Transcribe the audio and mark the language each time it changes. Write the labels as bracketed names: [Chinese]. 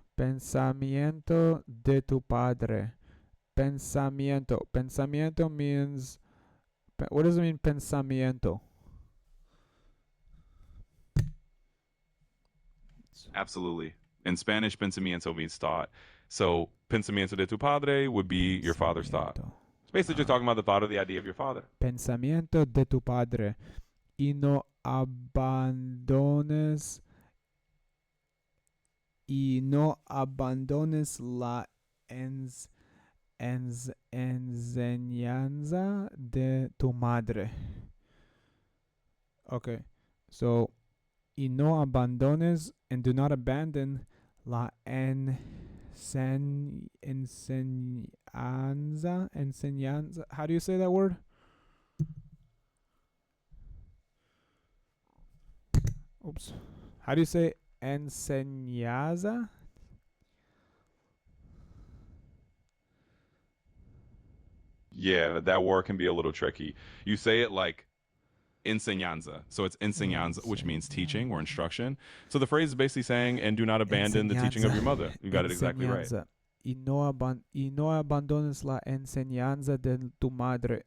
[Spanish] Pensamiento de tu padre. [English] Pensamiento. Pensamiento means. What does it mean, pensamiento? Absolutely. In Spanish, pensamiento means thought. So [Spanish] pensamiento de tu padre [English] would be your father's thought. [Spanish] Pensamiento. [English] It's basically just talking about the thought or the idea of your father. [Spanish] Pensamiento de tu padre. Y no abandones. Y no abandones la ens, enseñanza de tu madre. [English] Okay. So, [Spanish] y no abandones [English] and do not abandon [Spanish] la enseñanza. [English] How do you say that word? Oops. How do you say enseñanza? Yeah, that word can be a little tricky. You say it like enseñanza. So it's enseñanza, which means teaching or [Spanish] Enseñanza. [English] instruction. So the phrase is basically saying, and do not abandon the teaching of [Spanish] Enseñanza. [English] your mother. You got it exactly right. [Spanish] Enseñanza. Y no abandones la enseñanza de tu madre.